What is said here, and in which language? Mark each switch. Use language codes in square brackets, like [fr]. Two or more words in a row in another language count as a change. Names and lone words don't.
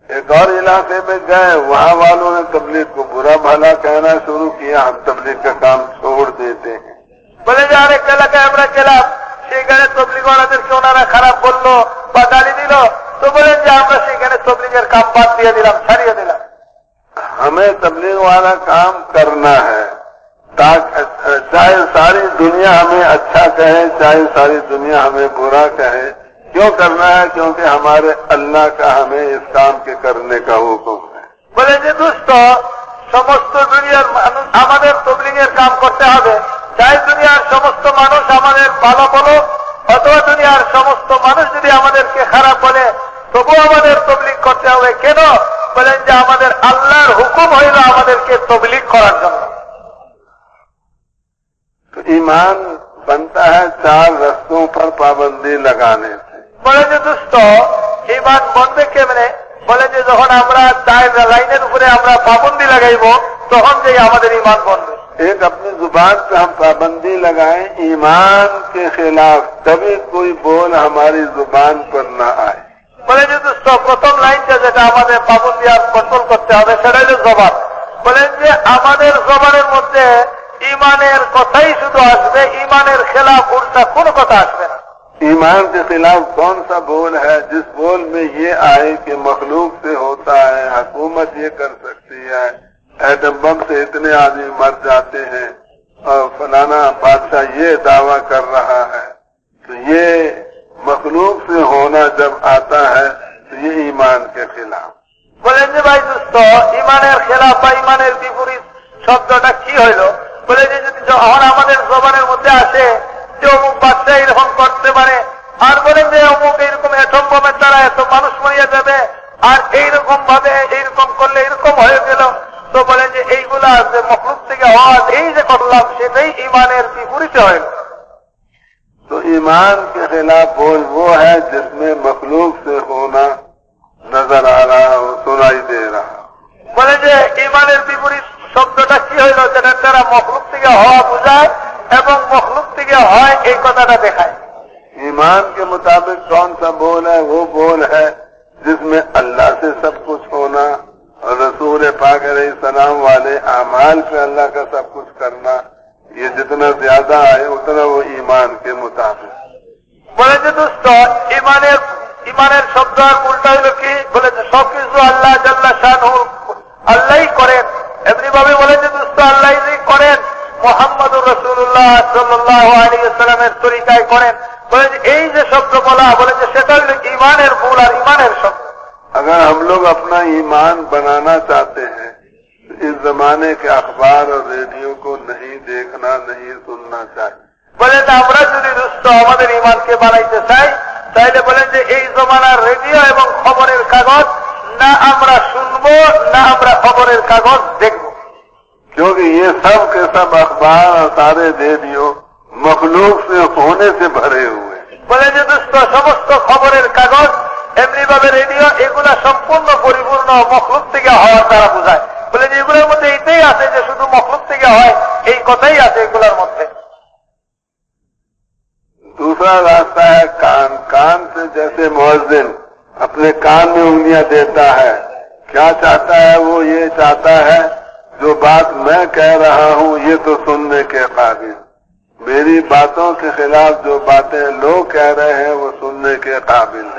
[ur] اور علاقے میں گئے, وہاں والوں نے تبلیغ کو برا بھلا کہنا شروع کیا, ہم تبلیغ کا کام چھوڑ دیتے ہیں. [bn] বলে যে আরেক এলাকায় আমরা গেলাম, সেখানে তবলিগওয়ালাদেরকে ওনারা খারাপ বললো বা গালি দিল, তো বলেন যে আমরা সেখানে তবলিগের কাম বাদ দিয়ে দিলাম, ছাড়িয়ে দিলাম. [ur] ہمیں تبلیغ والا کام کرنا ہے, چاہے ساری دنیا ہمیں اچھا کہے, چاہے ساری دنیا ہمیں برا کہے. کیوں کرنا ہے؟ کیونکہ ہمارے اللہ کا ہمیں اس کام کے کرنے کا حکم ہے. [bn] বলে যে দোস্ত, সমস্ত দুনিয়ার মানুষ আমাদের তবলিগের কাম করতে হবে, চাই দুনিয়ার সমস্ত মানুষ আমাদের ভালো বলো অথবা দুনিয়ার সমস্ত মানুষ যদি আমাদেরকে খারাপ বলে, তবু আমাদের তবলিগ করতে হবে. কেন? বলেন যে আমাদের আল্লাহর হুকুম হইল আমাদেরকে তবলিগ করার জন্য. [ur] تو ایمان بنتا ہے 4 رستوں پر پابندی لگانے سے. [bn] বলে যে দোস্ত, ঈমান বন্ধে কেমনে? বলে যে যখন আমরা 4 লাইনের উপরে আমরা পাবন্দি লাগাইব, তখন যে আমাদের ঈমান বন্ধে. [ur] ایک اپنی زبان پہ ہم پابندی لگائیں ایمان کے خلاف, تبھی کوئی بول ہماری زبان پر نہ آئے. [bn] বলে যে দোস্ত, প্রথম লাইনটা যেটা আমাদের পাবন্দি আর কন্ট্রোল করতে হবে সেটা হলো জবান. বলেন যে আমাদের জবানের মধ্যে ঈমানের কথাই শুধু আসবে, ঈমানের খেলাফ উল্টা কোনো কথা আসবে না. [ur] ایمان کے خلاف کون سا بول ہے؟ جس بول میں یہ آئے کہ مخلوق سے ہوتا ہے, حکومت یہ کر سکتی ہے, ایٹم بم سے اتنے آدمی مر جاتے ہیں, اور فلانا بادشاہ یہ دعویٰ کر رہا ہے. تو یہ مخلوق سے ہونا جب آتا ہے تو یہ ایمان کے خلاف. [bn] বলেন যে ভাই দোস্ত, ঈমানের খেলাফ বা ঈমানের বিপরীত শব্দটা কি হইল? বলে যে যদি যখন আমাদের জবানের মধ্যে আসে যে অমুক বাচ্চা এরকম করতে পারে, আর বলেন যে অমুক এইরকম অ্যাটম বোমের দ্বারা এত মানুষ মরিয়া যাবে, আর এইরকম ভাবে এইরকম করলে এরকম হয়ে গেল, তো বলেন যে এইগুলা যে মখলুক থেকে হওয়া এই যে করলাম সেটাই ঈমানের বিপরীতে হইল. [ur] تو ایمان کے خلاف بول وہ ہے جس میں مخلوق سے ہونا نظر آ رہا ہو, سنائی دے رہا. [bn] বলে যে ঈমানের বিপরীত শব্দটা কি হইল? যেটার দ্বারা মখলুক থেকে হওয়া বোঝায় এবং মখলুক থেকে হয় এই কথাটা দেখায়. [ur] ایمان کے مطابق کون سا بول ہے؟ وہ بول ہے جس میں اللہ سے سب کچھ ہونا اور رسول پاک [ar] علیہ السلام [ur] والے اعمال پہ اللہ کا سب کچھ کرنا, یہ جتنا زیادہ ہے اتنا وہ ایمان کے مطابق. [bn] বলে যে দোস্ত, ঈমানের শব্দ আর উল্টা হইল কি? বলে যে সবকিছু [ar] الله جل شأنه [bn] আল্লাহই করেন, এমনি ভাবে বলে যে দোস্ত আল্লাহই করেন, [ar] محمد رسول الله صلى الله عليه وسلم [bn] তরিকায় করেন. বলে যে এই যে শব্দ বলা, বলে যে সেটা হইল ঈমানের মূল আর ঈমানের শব্দ. [ur] اگر ہم لوگ اپنا ایمان بنانا چاہتے ہیں تو اس زمانے کے اخبار اور ریڈیو کو نہیں دیکھنا, نہیں سننا چاہیے. [bn] বলেন আমরা যদি দোস্ত আমাদের ঈমানকে বানাইতে চাই, তাইলে বলেন যে এই জমানার রেডিও এবং খবরের কাগজ না আমরা শুনবো, না আমরা খবরের কাগজ দেখব. [ur] کیونکہ یہ سب کے سب اخبار اور سارے ریڈیو مخلوق سے ہونے سے بھرے ہوئے ہیں. [bn] বলে যে দোস্ত সমস্ত খবরের কাগজ এমনি ভাবে রেডিও এগুলা সম্পূর্ণ পরিপূর্ণ মখলুক থেকে হওয়ার দ্বারা বোঝায়. বলে যে এগুলোর মধ্যে এটাই আছে যে শুধু মখলুক থেকে হয়, এই কথাই আছে এগুলোর মধ্যে. [ur] دوسرا راستہ ہے کان. کان سے جیسے مؤذن اپنے کان میں انگلیاں دیتا ہے, کیا چاہتا ہے؟ وہ یہ چاہتا ہے جو بات میں کہہ رہا ہوں یہ تو سننے کے قابل, میری باتوں کے خلاف جو باتیں لوگ کہہ رہے ہیں وہ سننے کے قابل نہیں.